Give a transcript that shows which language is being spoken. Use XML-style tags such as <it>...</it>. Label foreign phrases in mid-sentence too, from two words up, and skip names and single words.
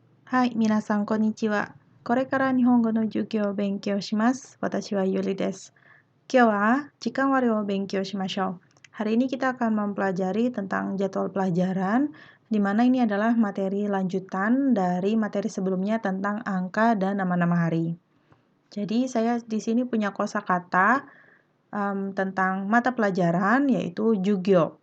<ja>はい、皆さんこんにちは。これから日本語の授業を勉強します。私はYuli des. 今日は時間割を勉強しましょう.</ja> <id>Hari ini kita akan mempelajari tentang jadwal pelajaran, di mana ini adalah materi lanjutan dari materi sebelumnya tentang angka dan nama-nama hari. Jadi saya di sini punya kosakata tentang mata pelajaran yaitu Jugyo.</id>